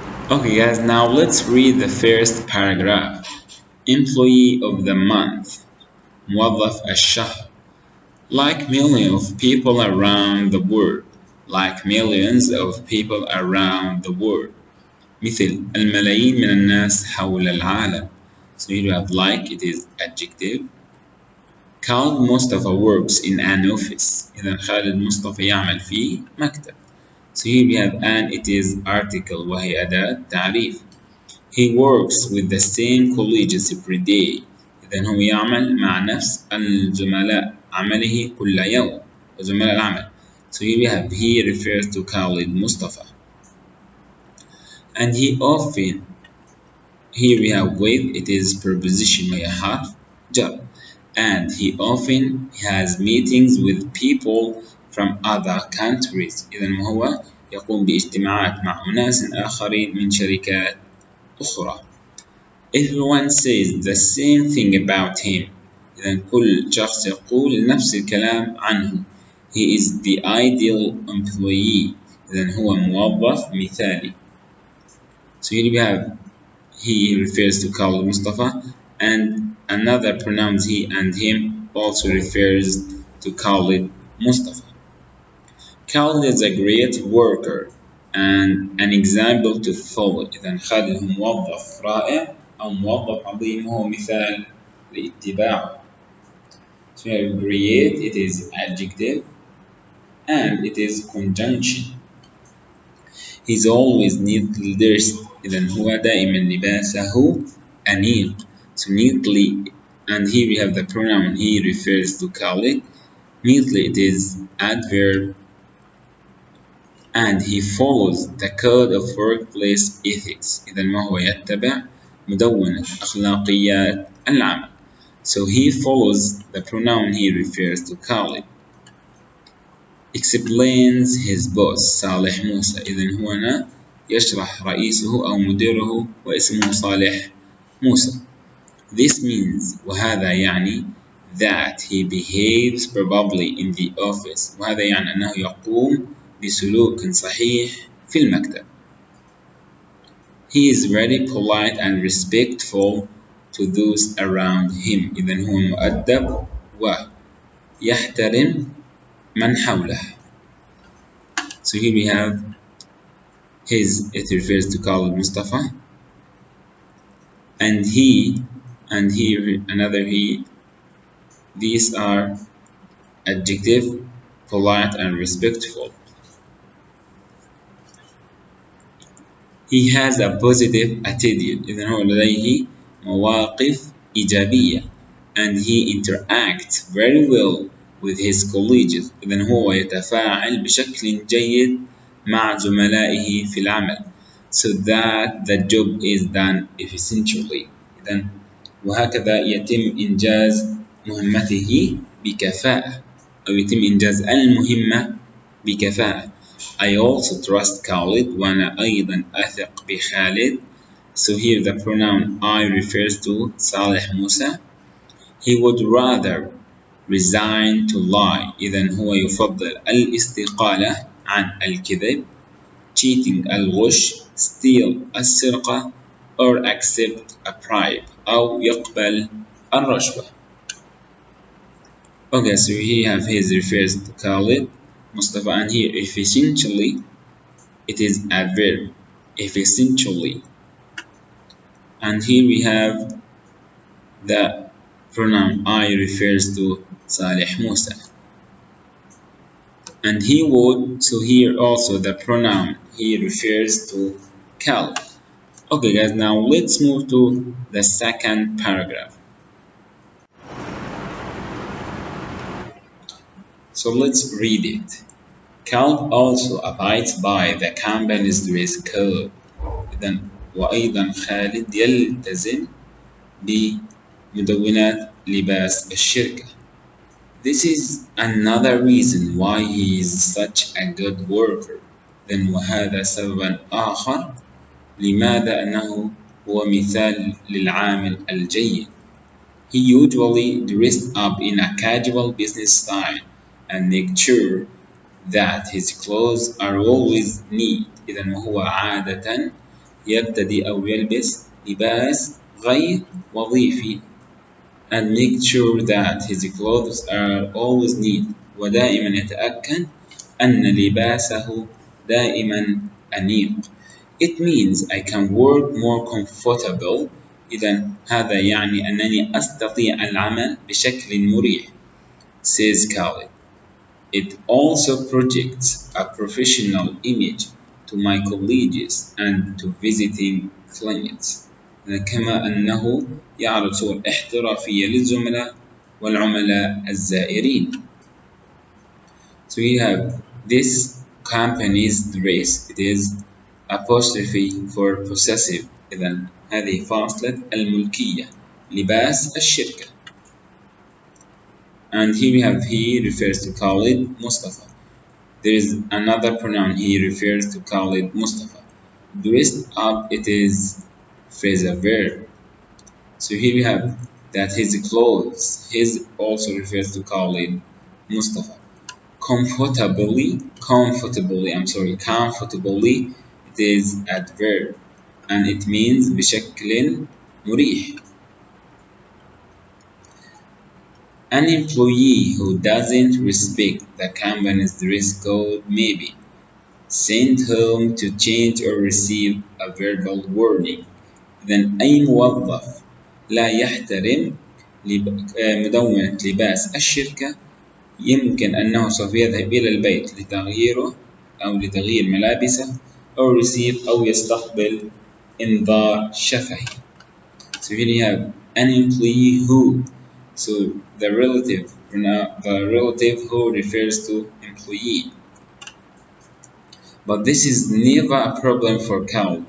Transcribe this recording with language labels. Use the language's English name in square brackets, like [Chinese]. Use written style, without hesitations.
[English] Okay guys, now let's read the first paragraph. Employee of the month, [Arabic] موظف الشهر. [English] Like millions of people around the world. Like millions of people around the world. [Arabic] مثل الملايين من الناس حول العالم. [English] So here you have like, it is adjective. Khalid Mustafa works in an office. [Arabic] إذا خالد مصطفى يعمل في مكتب. [English] So here we have an, it is article [Arabic] وهي أداة تعريف. [English] He works with the same colleagues every day. [Arabic] إذا هو يعمل مع نفس الزملاء عمله كل يوم. وزملاء العمل. [English] So here we have he refers to Khalid Mustafa. And he often, here we have with, it is preposition [Arabic] وهي حرف جر. [English] And he often has meetings with people from other countries. [Arabic] إذن هو يقوم باجتماعات مع أناس آخرين من شركات أخرى. [English] Everyone says the same thing about him. [Arabic] إذن كل شخص يقول نفس الكلام عنه. [English] He is the ideal employee. [Arabic] إذن هو موظف مثالي. [English] So here we have he refers to Khalid Mustafa, and another pronouns he and him also refers to Khalid Mustafa. Khalid is a great worker and an example to follow. [Arabic] إذا خالد هو موظف رائع أو موظف عظيم هو مثال لاتباعه. [English] So here great, it is adjective and it is conjunction. He's always neatly dressed. [Arabic] إذا هو دائما لباسه أنيق. [English] So neatly, and here we have the pronoun he refers to Khalid. Neatly, it is adverb, and he follows the code of workplace ethics. [Arabic] إذا ما هو يتبع مدونة أخلاقيات العمل. [English] So he follows the pronoun he refers to Khalid. Explains his boss صالح موسى. [Arabic] إذن هو هنا يشرح رئيسه أو مديره واسمه صالح موسى. [English] This means [Arabic] وهذا يعني [English] that he behaves probably in the office. [Arabic] وهذا يعني أنه يقوم بسلوك صحيح في المكتب. [English] He is very polite and respectful to those around him. [Arabic] إذن هو مؤدب ويحترم من حوله. [English] So here we have his, it refers to Khalid Mustafa, and he, and here another he. These are adjective, polite and respectful. He has a positive attitude. [Arabic] إذن هو لديه مواقف إيجابية, [English] and he interacts very well with his colleagues. [Arabic] إذن هو يتفاعل بشكل جيد مع زملائه في العمل. [English] So that the job is done efficiently. [Arabic] إذن وهكذا يتم إنجاز مهمته بكفاءة أو يتم إنجاز المهمة بكفاءة. [English] I also trust Khalid [Arabic] وأنا أيضا أثق بخالد. [English] So here the pronoun I refers to صالح موسى. He would rather resign to lie. [Arabic] إذن هو يفضل الاستقالة عن الكذب, [English] cheating [Arabic] الغش, [English] steal [Arabic] السرقة, [English] or accept a bribe [Arabic] أو يقبل الرشوة. [English] Okay, so here have his refers to Khalid Mustafa, and here efficiently, it is a verb, efficiently. And here we have the pronoun I refers to Salih Musa. And he would, so here also the pronoun he refers to Cal. Okay guys, now let's move to the second paragraph. So let's read it. Cal also abides by the company's dress code. [Arabic] إذن وأيضا خالد يلتزم بمدونات لباس الشركة. [English] This is another reason why he is such a good worker. [Arabic] Then وهذا سبب آخر لماذا أنه هو مثال للعامل الجيد. [English] He usually dressed up in a casual business style and make sure that his clothes are always neat. [Arabic] إذا وهو عادة يرتدي أو يلبس لباس غير وظيفي [English] and make sure that his clothes are always neat [Arabic] ودائما يتأكد أن لباسه دائما أنيق. [English] It means I can work more comfortable. [Arabic] إذا هذا يعني أنني أستطيع العمل بشكل مريح, [English] says Khalid. It also projects a professional image to my colleagues and to visiting clients. [Arabic] كما أنه يعرض صور احترافية للزملاء والعملاء الزائرين. [English] So we have this company's dress. It is apostrophe for possessive. [Arabic] إذن هذه فاصلة الملكية لباس الشركة. [English] And here we have he refers to Khalid Mustafa. There is another pronoun he refers to Khalid Mustafa. Dressed up, it is phrasal verb. So here we have that his clothes, his also refers to Khalid Mustafa. Comfortably, it is adverb and it means [Arabic] بشكل مريح. [English] An employee who doesn't respect the company's dress code may be sent home to change or receive a verbal warning. [Arabic] إذن أي موظف لا يحترم مدونة لباس الشركة يمكن أنه سوف يذهب إلى البيت لتغييره أو لتغيير ملابسه أو receive أو يستقبل إنذار شفهي. [English] So here you have an employee who. So the relative who refers to employee. But this is never a problem for Cal.